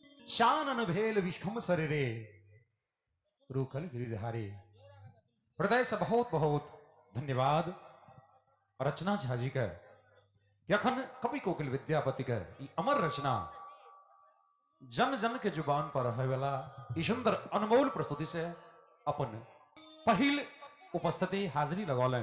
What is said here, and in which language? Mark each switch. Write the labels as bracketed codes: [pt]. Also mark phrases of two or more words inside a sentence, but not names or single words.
[mai] शानन भेल विषम शरीरे रूखल गिरिधारी। हृदय से बहुत बहुत धन्यवाद रचना झा जी के। यखन कवि कोकिल विद्यापति के ई अमर रचना जन जन के जुबान पर रहे वाला ई सुंदर अनमोल प्रस्तुति से अपन पहिल उपस्थिति हाजिरी लगौलन।